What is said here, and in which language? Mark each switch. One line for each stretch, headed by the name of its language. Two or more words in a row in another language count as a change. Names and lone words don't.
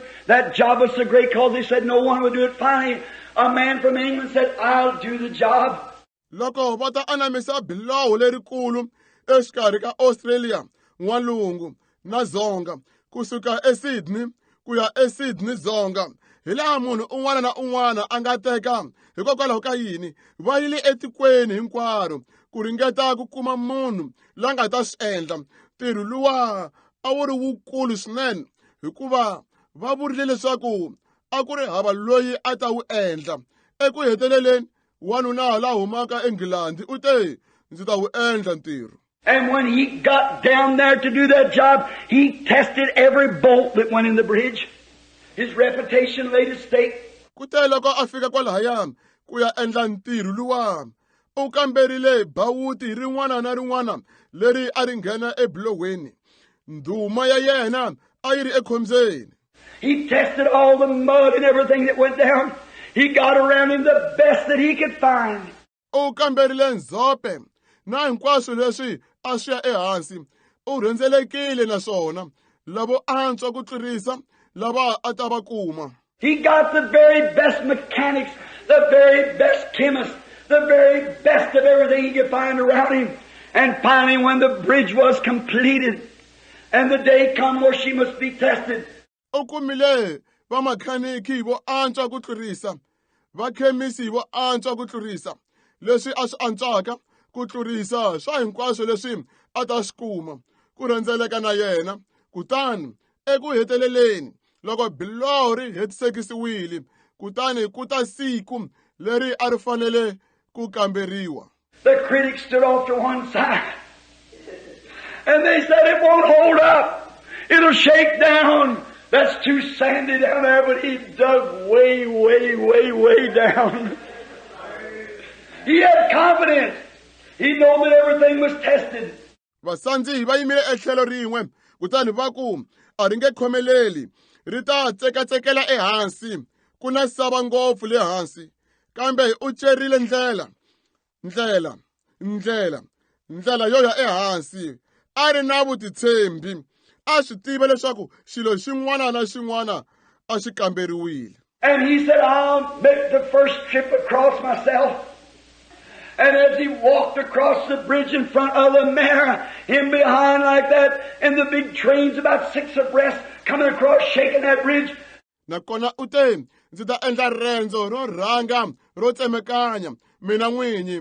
English: That job was so great because they said no one would do it. Finally, a man from England said, I'll do the job.
Tsonga: Loko va ta anamisa biloho lerikulu exikarhi ka Australia, N'walungu na Dzonga, kusuka eSydney ku ya eSydney Dzonga, hi laha munhu un'wana na un'wana a nga teka. Hikokwalaho ka yini va yile etikweni hinkwaro ku ringeta ku kuma munhu la nga ta swi endla. Ntirho luwa a wu ri wukulu swinene hikuva va vurile leswaku a ku ri hava loyi a ta wu endla. Eku heteleleni wanuna la humaka eNgilandi u te ndzi ta wu endla ntirho.
English: And when he got down there to do that job, he tested every bolt that went in the bridge. His reputation laid at stake.
Tsonga: Kute loko a fika kwalahaya ku ya endla ntirho luwa, u kamberile bawuti rin'wana na rin'wana leri a ri nghena ebilowini. Ndhuma ya yena a yi ri ekhombyeni.
English: He tested all the mud and everything that went down. He got around him the best that he could find.
Tsonga: U kamberile ndzhope na hinkwaswo leswi a swi ya ehansi. U rhendzelekile naswona lavo antswa ku tlurisa lava a ta va kuma.
English: He got the very best mechanics, the very best chemists, the very best of everything he could find around him. And finally, when the bridge was completed and the day come where she must be tested,
Tsonga: U kumile va makhaniki vo antswa ku tlurisa, va khemisi vo antswa ku tlurisa, leswi a swi antswaka ku tlurisa swa hinkwaswo leswi a ta swi kuma, ku rhendzeleka na yena. Kutani eku heteleleni loko biloho ri hetisekisiwile, kutani ku ta siku leri a ri fanele ku kamberiwa.
English: the critics stood off to one side and they said, it won't hold up. It'll shake down. That's too sandy down there, but he dug way, way, way, way down. He had confidence. He knew that everything was tested.
Tsonga: Vasandzihi va yimile etlhelo rin'we, kutani va ku a ri nge khomeleli, ri ta tsekatsekela ehansi, ku na sava ngopfu le hansi kambe u cerile ndlela yo ya ehansi a ri na vutitshembi a swi tiva leswaku xilo xin'wana na xin'wana a xi kamberiwile.
English: And he said, I'll make the first trip across myself. And as he walked across the bridge in front of the mare, him behind like that, and the big trains about 6 abreast coming across, shaking that bridge.
Tsonga: Nakona u te ndzi ta endla rendzo ro rhanga ro tsemakanya mina n'winyi.